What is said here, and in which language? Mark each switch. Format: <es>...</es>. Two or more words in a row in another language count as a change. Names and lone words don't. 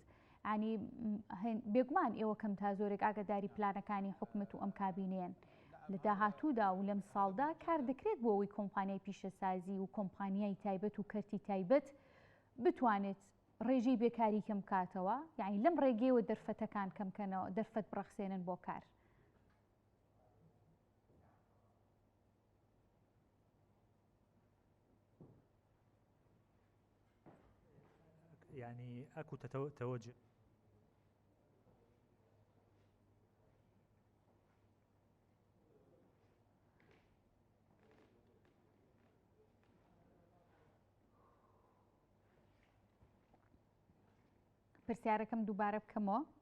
<ckb>ینی بێگومان ئێوە کەم تا زۆرێک ئاگداری پلانەکانی حکومت و ئەم کابینێن لە داهاتوودا و لەم ساڵدا کار دەکرێت بۆ ئەوەی کۆمپانیای پیشەسازی و کۆمپانیای تایبەت و کەرتی تایبەت بتوانێت ڕێژەی بێکاری کەم کاتەوە، یعنی لەم ڕێگەیەوە دەرفەتەکان کەمکەنەوە دەرفەت بڕەخسێنن بۆ کار.</ckb> <ar>يعني اكو توجه</ar> <ckb>پرسیارەکەم دووبارە بکەمەوە.</ckb>